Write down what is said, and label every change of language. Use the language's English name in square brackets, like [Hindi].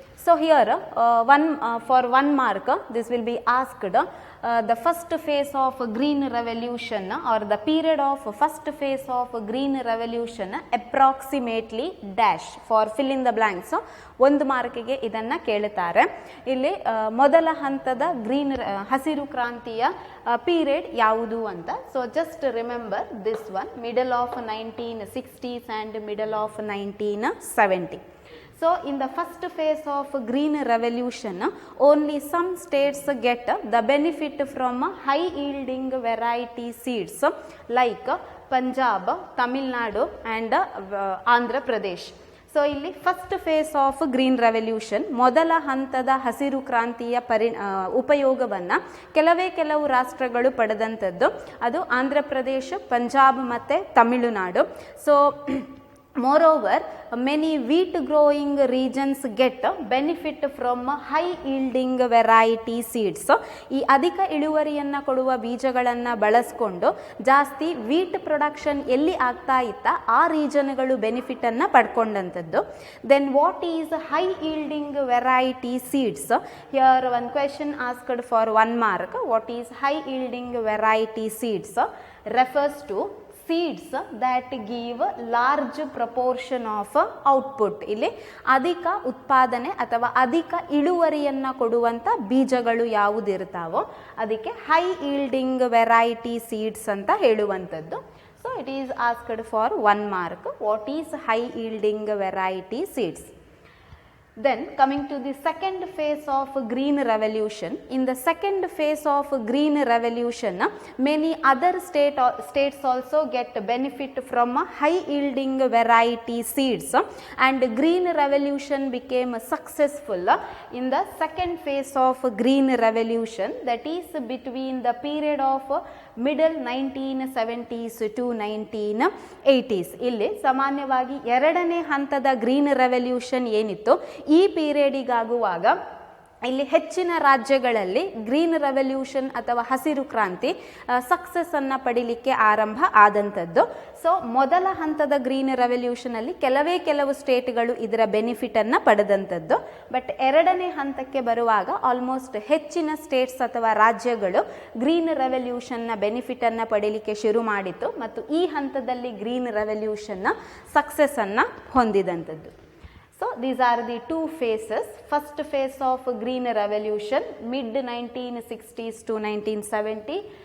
[English] So here for 1 mark this will be asked the first phase of green revolution or the period of first phase of green revolution approximately dash for fill in the blanks. [Kannada] 1 ಮಾರ್ಕಿಗೆ ಇದನ್ನು ಕೇಳುತ್ತಾರೆ. ಇಲ್ಲಿ ಮೊದಲ ಹಂತದ green ಹಸಿರು ಕ್ರಾಂತಿಯ period ಯಾವುದು ಅಂತ. [English] So just remember this one, middle of 1960s and middle of 1970. So in the first phase of green revolution only some states get the benefit from high yielding variety seeds like Punjab, Tamil Nadu and Andhra Pradesh. [Kannada] So ಇಲ್ಲಿ [English] first phase of green revolution [Kannada] ಮೊದಲ ಹಂತದ ಹಸಿರು ಕ್ರಾಂತಿಯ ಉಪಯೋಗವನ್ನು ಕೆಲವು ರಾಷ್ಟ್ರಗಳು ಪಡೆದಂಥದ್ದು. ಅದು ಆಂಧ್ರ ಪ್ರದೇಶ, ಪಂಜಾಬ್ ಮತ್ತು Tamil Nadu. [English] So moreover many wheat growing regions get benefit from high yielding variety seeds. [Kannada] ಈ ಅಧಿಕ ಇಳುವರಿಯನ್ನು ಕೊಡುವ ಬೀಜಗಳನ್ನು ಬಳಸಿಕೊಂಡು ಜಾಸ್ತಿ ವೀಟ್ ಪ್ರೊಡಕ್ಷನ್ ಎಲ್ಲಿ ಆಗ್ತಾ ಇತ್ತ ಆ ರೀಜನ್ಗಳು ಬೆನಿಫಿಟನ್ನು ಪಡ್ಕೊಂಡಂಥದ್ದು. [English] Then what is high yielding variety seeds? Here one question asked for 1 mark. What is high yielding variety seeds? Refers to seeds that give large proportion of output. [Kannada] ಇಲ್ಲಿ ಅಧಿಕ ಉತ್ಪಾದನೆ ಅಥವಾ ಅಧಿಕ ಇಳುವರಿಯನ್ನು ಕೊಡುವಂಥ ಬೀಜಗಳು ಯಾವುದಿರ್ತಾವೋ ಅದಕ್ಕೆ ಹೈ ಈಲ್ಡಿಂಗ್ ವೆರೈಟಿ ಸೀಡ್ಸ್ ಅಂತ ಹೇಳುವಂಥದ್ದು. [English] So it is asked for 1 mark. What is high yielding variety seeds? Then coming to the second phase of green revolution. In the second phase of green revolution many other states also get benefit from high yielding variety seeds and green revolution became successful in the second phase of green revolution, that is between the period of middle 1970s to 1980s. [Kannada] ಇಲ್ಲಿ ಸಾಮಾನ್ಯವಾಗಿ ಎರಡನೇ ಹಂತದ green revolution ಏನಿತ್ತು ಈ ಪೀರಿಯಡಿಗಾಗುವಾಗ ಇಲ್ಲಿ ಹೆಚ್ಚಿನ ರಾಜ್ಯಗಳಲ್ಲಿ green revolution ಅಥವಾ ಹಸಿರು ಕ್ರಾಂತಿ ಸಕ್ಸಸ್ಸನ್ನು ಪಡಿಲಿಕ್ಕೆ ಆರಂಭ ಆದಂಥದ್ದು. ಸೊ ಮೊದಲ ಹಂತದ ಗ್ರೀನ್ ರೆವಲ್ಯೂಷನಲ್ಲಿ ಕೆಲವು ಸ್ಟೇಟ್ಗಳು ಇದರ ಬೆನಿಫಿಟನ್ನು ಪಡೆದಂಥದ್ದು. ಬಟ್ ಎರಡನೇ ಹಂತಕ್ಕೆ ಬರುವಾಗ ಆಲ್ಮೋಸ್ಟ್ ಹೆಚ್ಚಿನ ಸ್ಟೇಟ್ಸ್ ಅಥವಾ ರಾಜ್ಯಗಳು ಗ್ರೀನ್ ರೆವಲ್ಯೂಷನ್ನ ಬೆನಿಫಿಟನ್ನು ಪಡೀಲಿಕ್ಕೆ ಶುರು ಮಾಡಿತ್ತು ಮತ್ತು ಈ ಹಂತದಲ್ಲಿ green ರೆವಲ್ಯೂಷನ್ನ ಸಕ್ಸಸ್ಸನ್ನು ಹೊಂದಿದಂಥದ್ದು. [English] So these are the two phases. First phase of green revolution mid 1960s to 1970.